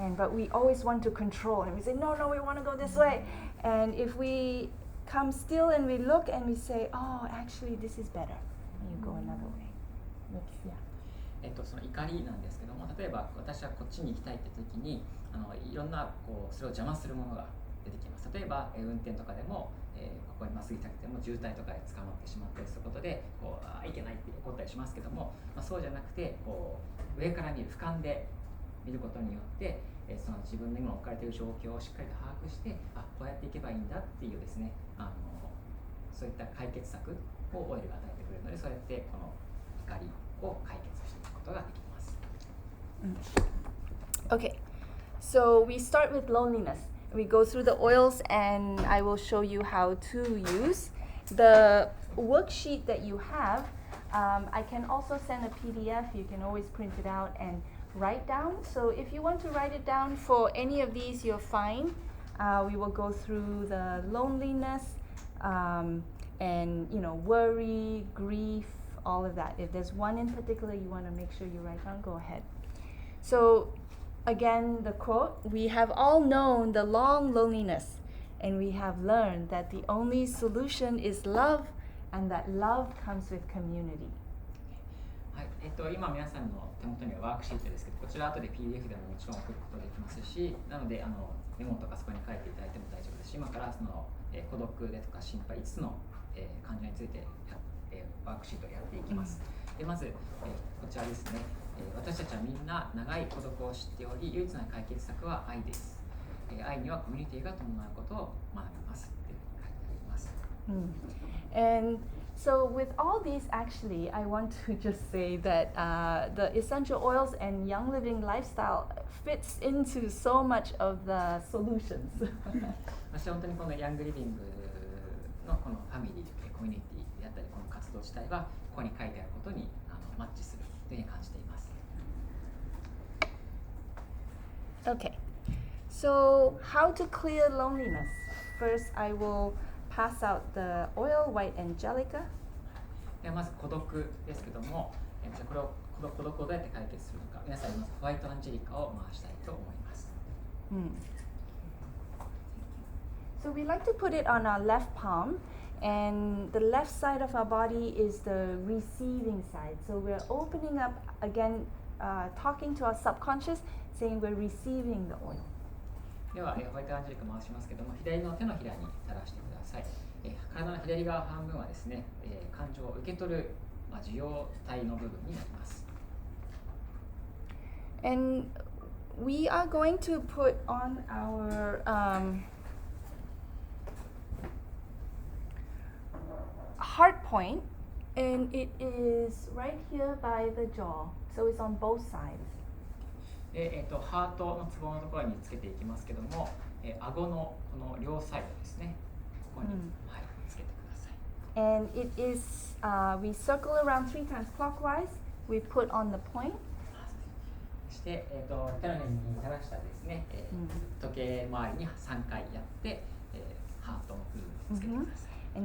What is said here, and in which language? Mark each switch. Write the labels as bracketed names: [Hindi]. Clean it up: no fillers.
[English] But we always want to control, and we say no, we want to go this way. And if we come still and we look and we say, oh, actually this is better, and you go another way. Yeah. [Japanese] その怒りなんですけども、例えば私はこっちに行きたいって時にいろんなそれを邪魔するものが出てきます。例えば運転とかでも、ここにまっすぐ行きたくても渋滞とかで捕まってしまったりすることでいけないって怒ったりしますけども、そうじゃなくて上から見る俯瞰で見ることによってその自分の今置かれている状況をしっかりと把握してこうやっていけばいいんだっていうですねそういった解決策をオイルが与えてくれるので、そうやってこの怒りを解決していくことができます。 [English] Okay, so we start with loneliness. We go through the oils and I will show you how to use the worksheet that you have. I can also send a PDF. You can always print it out and write down. So if you want to write it down for any of these, you're fine. We will go through the loneliness and worry, grief, all of that. If there's one in particular you want to make sure you write down, go ahead. So again, the quote, we have all known the long loneliness, and we have learned that the only solution is love, and that love comes with community. [Japanese] はい、今皆さんの手元にはワークシートですけど、こちら後で PDF でももちろん送ることができますし、なのでメモとかそこに書いていただいても大丈夫ですし、今からその、孤独でとか心配5つの、患者についてワークシートをやっていきます。でまず、こちらですね、私たちはみんな長い孤独を知っており、唯一の解決策は愛です。愛にはコミュニティが伴うことを学びますって書いてあります。 [English] And so, with all these, actually, I want to just say that the essential oils and Young Living lifestyle fits into so much of the solutions. [Japanese] 私は本当にこのヤングリビングのこのファミリー、コミュニティであったり、この活動自体はここに書いてあることにマッチするというふうに感じています。 [English] Okay, so how to clear loneliness? First, I will pass out the oil, white angelica. [Japanese] でまず孤独ですけども、じゃこれを孤独をどうやって解決するのか、皆さんにまずホワイトアンジェリカを回したいと思います。 [English] So we like to put it on our left palm, and the left side of our body is the receiving side. So we're opening up again, talking to our subconscious, saying we're receiving the oil. [Japanese] では、ホワイトアンジェリカ回しますけども、左の手のひらに垂らしてください。体の左側半分はですね、感情を受け取る、受容体の部分になります。 [English] And we are going to put on our heart point, and it is right here by the jaw, so it's on both sides. [Japanese] でハートのツボのところにつけていきますけども、顎のこの両サイドですね、ここに、はい、つけてください。 [English] And it is, we circle around 3 times clockwise, we put on the point. [Japanese] そして、手のひらに垂らしたですね、時計回りに3回やって、ハートの部分につけてください。